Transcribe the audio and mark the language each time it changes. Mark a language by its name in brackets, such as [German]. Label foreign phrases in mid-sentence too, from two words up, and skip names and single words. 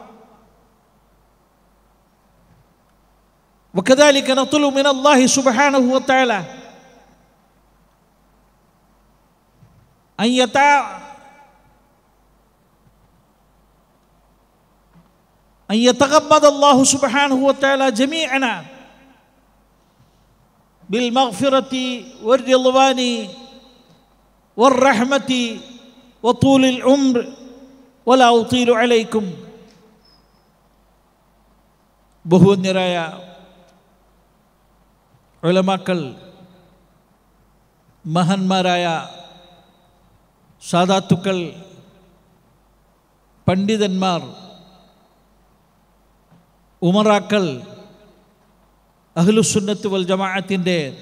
[Arabic] وكذلك نطلب من الله سبحانه وتعالى أن يتغمد الله سبحانه وتعالى جميعنا بالمغفرة والرضوان والرحمة وطول العمر ولا أطيل عليكم. [Malayalam] ബഹുവന്യരായ ഉലമാക്കൾ, മഹാന്മാരായ സാദാത്തുക്കൾ, പണ്ഡിതന്മാർ, ഉമറാക്കൾ, [Arabic] أهل السنة والجماعة